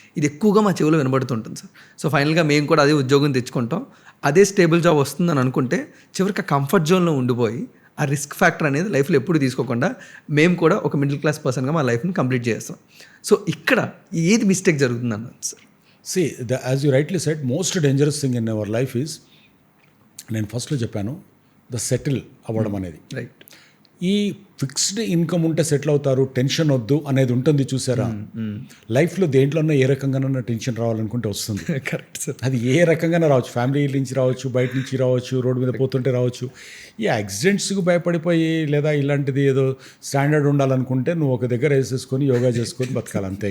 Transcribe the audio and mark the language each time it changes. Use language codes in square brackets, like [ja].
[te] ఇది ఎక్కువగా మా చెవిలో వినబడుతుంటుంది సార్. సో ఫైనల్గా మేము కూడా అదే ఉద్యోగం తెచ్చుకుంటాం, అదే స్టేబుల్ జాబ్ వస్తుందని అనుకుంటే చివరికి ఆ కంఫర్ట్ జోన్లో ఉండిపోయి ఆ రిస్క్ ఫ్యాక్టర్ అనేది లైఫ్లో ఎప్పుడు తీసుకోకుండా మేము కూడా ఒక మిడిల్ క్లాస్ పర్సన్గా మా లైఫ్ని కంప్లీట్ చేస్తాం. సో ఇక్కడ ఏది మిస్టేక్ జరుగుతుంది అన్నది sir. [en] See, as you rightly said, most dangerous thing in our life is, [te] నేను ఫస్ట్లో చెప్పాను, ద సెటిల్ అవ్వడం అనేది. రైట్. ఈ ఫిక్స్డ్ ఇన్కమ్ ఉంటే సెటిల్ అవుతారు, టెన్షన్ వద్దు అనేది ఉంటుంది చూసారా. లైఫ్లో దేంట్లోనో ఏ రకంగానైనా టెన్షన్ రావాలనుకుంటే వస్తుంది. Correct sir. అది ఏ రకంగానే రావచ్చు, ఫ్యామిలీ నుంచి రావచ్చు, బయట నుంచి రావచ్చు, రోడ్డు మీద పోతుంటే రావచ్చు. ఈ యాక్సిడెంట్స్కి భయపడిపోయి లేదా ఇలాంటిది ఏదో స్టాండర్డ్ ఉండాలనుకుంటే నువ్వు ఒక దగ్గర వేసేసుకొని యోగా చేసుకొని బతకాలి అంతే.